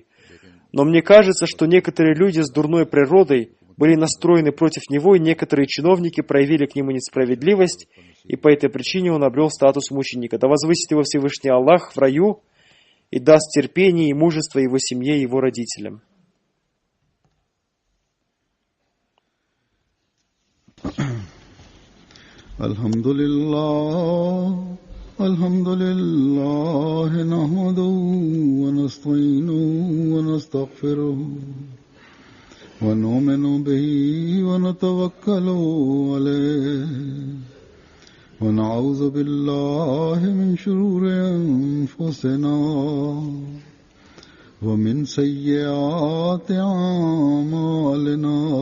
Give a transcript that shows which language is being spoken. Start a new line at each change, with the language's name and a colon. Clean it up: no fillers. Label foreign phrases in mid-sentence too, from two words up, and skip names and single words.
Russian: Но мне кажется, что некоторые люди с дурной природой были настроены против него, и некоторые чиновники проявили к нему несправедливость, и по этой причине он обрел статус мученика. Да возвысит его Всевышний Аллах в раю и даст терпение и мужество его семье и его родителям.
Arabic: الحمد لله، نحمده ونستعينه و نستغفره ونؤمن به ونتوكل عليه ونعوذ بالله من شرور أنفسنا ومن سيئات أعمالنا.